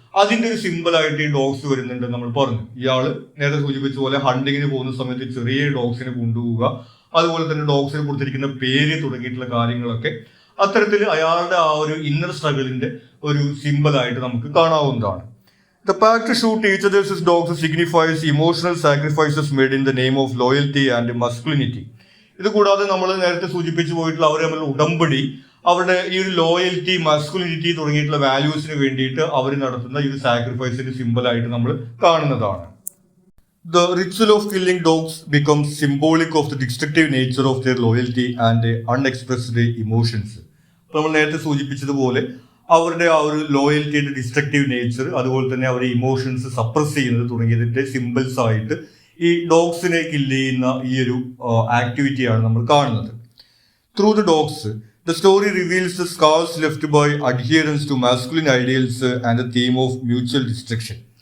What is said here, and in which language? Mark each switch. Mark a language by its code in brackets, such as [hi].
[ml] അതിന്റെ ഒരു സിമ്പിൾ ആയിട്ട് ഈ ഡോഗ്സ് വരുന്നുണ്ട്. നമ്മൾ പറഞ്ഞു, ഇയാള് നേരത്തെ സൂചിപ്പിച്ച പോലെ ഹണ്ടിങ്ങിന് പോകുന്ന സമയത്ത് ചെറിയ ഡോഗ്സിനെ കൊണ്ടുപോവുക, അതുപോലെ തന്നെ ഡോഗ്സിനെ കൊടുത്തിരിക്കുന്ന പേര് തുടങ്ങിയിട്ടുള്ള കാര്യങ്ങളൊക്കെ അത്തരത്തിൽ അയാളുടെ ആ ഒരു ഇന്നർ സ്ട്രഗിളിന്റെ ഒരു സിമ്പിൾ ആയിട്ട് നമുക്ക് കാണാവുന്നതാണ്. [en] The pact to shoot each other's dogs signifies emotional sacrifices made in the name of loyalty and masculinity. [ml] ഇത് കൂടാതെ നമ്മൾ നേരത്തെ സൂചിപ്പിച്ചു പോയിട്ടുള്ള അവർ തമ്മിൽ ഉടമ്പടി, അവരുടെ ഈ ഒരു ലോയൽറ്റി, മസ്കുലിനിറ്റി തുടങ്ങിയിട്ടുള്ള വാല്യൂസിന് വേണ്ടിയിട്ട് അവർ നടത്തുന്ന ഈ ഒരു സാക്രിഫൈസിന്റെ സിമ്പിൾ ആയിട്ട് നമ്മൾ കാണുന്നതാണ്. [en] The ritual of killing dogs becomes symbolic of the destructive nature of their loyalty and unexpressed emotions. [ml] നമ്മൾ നേരത്തെ സൂചിപ്പിച്ചതുപോലെ അവരുടെ ആ ഒരു ലോയൽറ്റിയുടെ ഡിസ്ട്രക്റ്റീവ് നേച്ചർ, അതുപോലെ തന്നെ അവരുടെ ഇമോഷൻസ് സപ്രസ് ചെയ്യുന്നത് തുടങ്ങിയതിന്റെ സിമ്പിൾസ് ആയിട്ട് ഈ ഡോഗ്സിനെ കില്ല് ചെയ്യുന്ന ഈ ഒരു ആക്ടിവിറ്റിയാണ് നമ്മൾ കാണുന്നത്. [en] Through the dogs the story reveals the scars left by adherence to masculine ideals and the theme of mutual destruction.